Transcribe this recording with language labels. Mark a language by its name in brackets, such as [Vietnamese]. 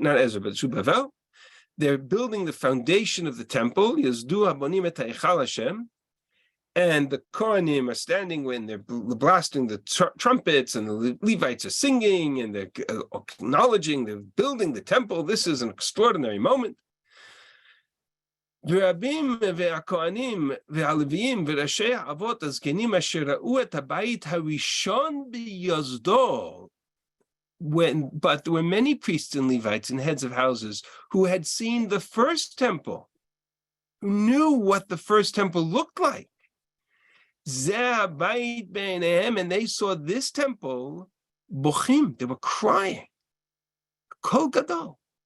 [English] Not Ezra, but Zerubbabel. They're building the foundation of the temple. [Hebrew] Yazdu Habonim et Ha'echal Hashem. [English] And the Kohanim are standing when they're blasting the trumpets, and the Levites are singing, and they're acknowledging they're building the temple. This is an extraordinary moment. [Hebrew] ורבים והכהנים והלוויים וראשי האבות הזקנים אשר ראו את הבית הראשון ביוסדו. [English] But there were many priests and Levites and heads of houses who had seen the first temple, who knew what the first temple looked like. And they saw this temple, bochim, they were crying. Kol gadol.